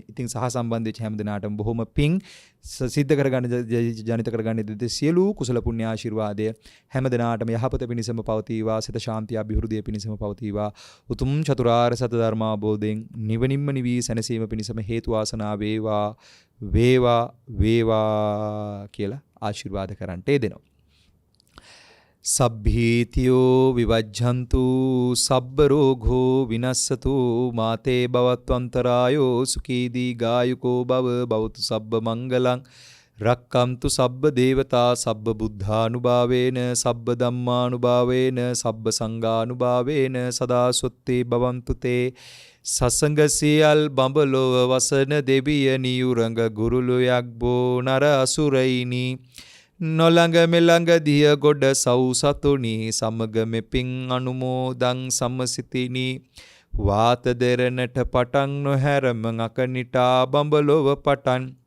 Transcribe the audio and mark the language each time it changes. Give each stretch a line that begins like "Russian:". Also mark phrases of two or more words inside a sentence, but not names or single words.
Sinhala: ඉතින් සහ සම්බන්ධ වෙච්ච හැම දිනාටම බොහොම පිං සිද්ධ කරගන්න ජනිත කරගන්න දෙද සියලු කුසල පුණ්‍ය ආශිර්වාදය හැම දිනාටම යහපත පිණිසම පවතිවා, සිත ශාන්තිය අභිවෘද්ධිය පිණිසම පවතිවා. උතුම් චතුරාර්ය සත්‍ය ධර්මාවබෝධයෙන් නිවනින්ම නිවී සැනසීම පිණිසම හේතු වාසනා වේවා, වේවා, වේවා කියලා ආශිර්වාද කරන්නට යෙදෙනවා.
Pali: සබ්බීතියෝ විවජ්ජන්තු සබ්බ රෝගෝ විනස්සතු මාතේ භවත්වන්තරායෝ සුඛී දීඝායුකෝ භව භවතු සබ්බ මංගලං රක්කන්තු සබ්බ දේවතා සබ්බ බුද්ධානුභාවේන සබ්බ ධම්මානුභාවේන සබ්බ සංඝානුභාවේන සදා සොත්තේ භවන්තු තේ
Sinhala: සසංග සියල් බඹලොව වසන දෙවිය නියුරඟ ගුරුලු යක්බෝ නර අසුරයිනි නොළඟ මෙළඟ දිය ගොඩ සව් සතුනි සමග මෙපින් අනුමෝදං සමසිතිනි වාත දෙරණට පටන් නොහැරම අකනිටා බඹලොව පටන්